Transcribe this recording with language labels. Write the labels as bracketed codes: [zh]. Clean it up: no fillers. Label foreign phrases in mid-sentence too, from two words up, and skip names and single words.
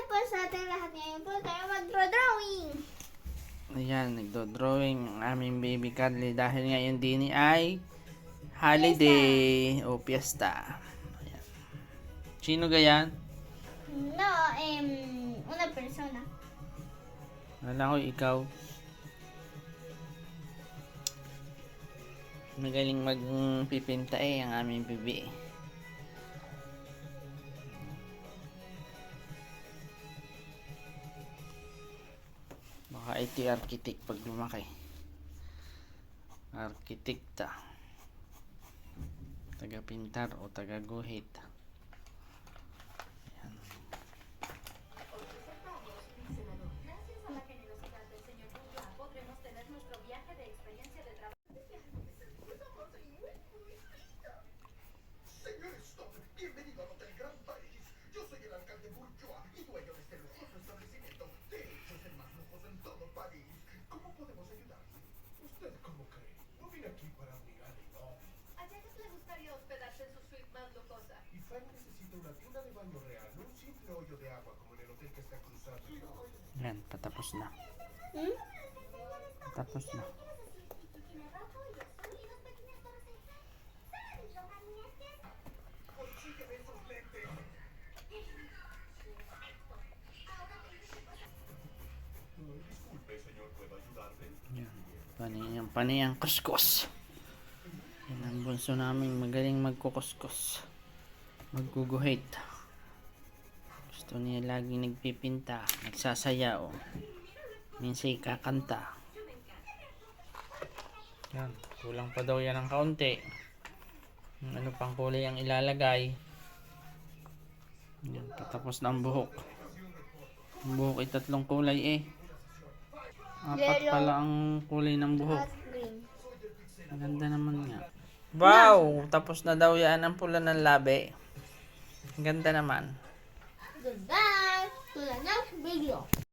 [tl] sa ating lahat. Ngayon po tayo mag-drawing. Ayan, nagdo-drawing ang aming baby Carly dahil ngayon din ay holiday o piyesta. Ayan. Sino gayan? [es] No, una persona. [tl] Wala ko ikaw. Magaling magpipinta ang aming bibi. Baka [en] IT architect [tl] pag lumaki. Arkitekta. Taga-pintar o taga-guhit. Ayan. [es] Señores, bienvenido al Hotel Gran París. Yo soy el alcalde Bourgeois y dueño de este lujoso establecimiento. De hecho, es el más lujoso en todo París. ¿Cómo podemos ayudarle? ¿Usted cómo cree? No vine aquí para obligar a Naomi. ¿A Janet le gustaría hospedarse en su suite más lujosa? Y Frank necesita una tina de baño real, no un simple hoyo de agua como en el hotel que está cruzado. [tl] Ayan, patapos na. Patapos na. [es] Consígueme esos lentes. Disculpe, señor, ¿puedo ayudarle? [tl] Ayan. Paniyang kuskus. Yan ang bunso namin magaling magkukuskus. Magguguhit. Gusto niya laging nagpipinta. Nagsasayaw. Minsan kakanta. Yan. Kulang pa daw yan ng kaunti. Ano pang kulay ang ilalagay. Yan. Patapos na ang buhok. Ang buhok ay 3 kulay eh. 4 pala ang kulay ng buhok. At green. Maganda naman nga. Wow! Tapos na daw yan ang pula ng labi. Ang ganda naman. [en] Goodbye to the next video.